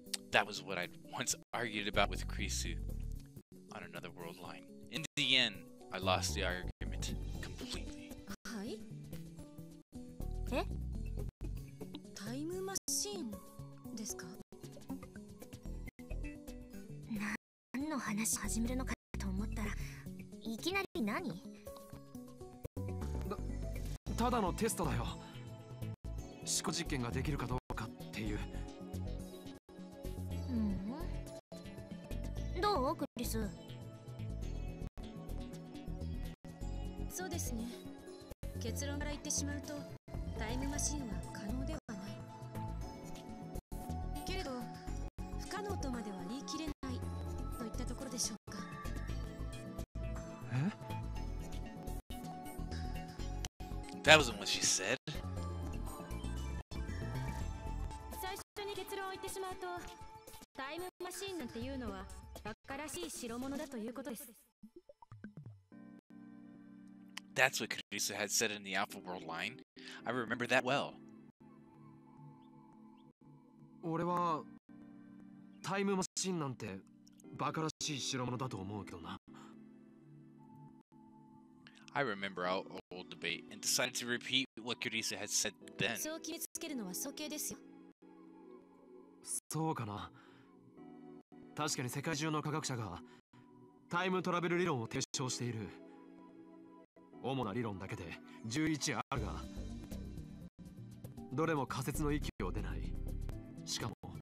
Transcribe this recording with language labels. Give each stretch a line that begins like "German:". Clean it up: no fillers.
English: That was what I'd once argued about with Kurisu on another world line. In the end, I lost the argument completely.
Japanese: Time machine ですか？何の話始めるのかと思ったらいきなり何？ただのテストだよ。思考実験ができるかどうかっていう。どうクリス？そうですね。結論から言ってしまうとタイムマシンは可能ではない。けれど不可能とまでは言い切れないといったところでしょうか。
English: That wasn't what she said.
Japanese: 最初に結論を言ってしまうとタイムマシンなんていうのは馬鹿らしい代物だということです。
English: That's what Kurisu had said in the Alpha World line. I remember that well.
Japanese: 俺はタイムマシンなんて馬鹿らしい代物だと思うけどな。
English: I remember our old debate and decided to repeat what Kurisu had said then.
Japanese: そう決めつけるのは早計ですよ。そうかな。確かに世界中の科学者がタイムトラベル理論を提唱している。主な理論だけで11あるが、どれも仮説の域を出ない。しかも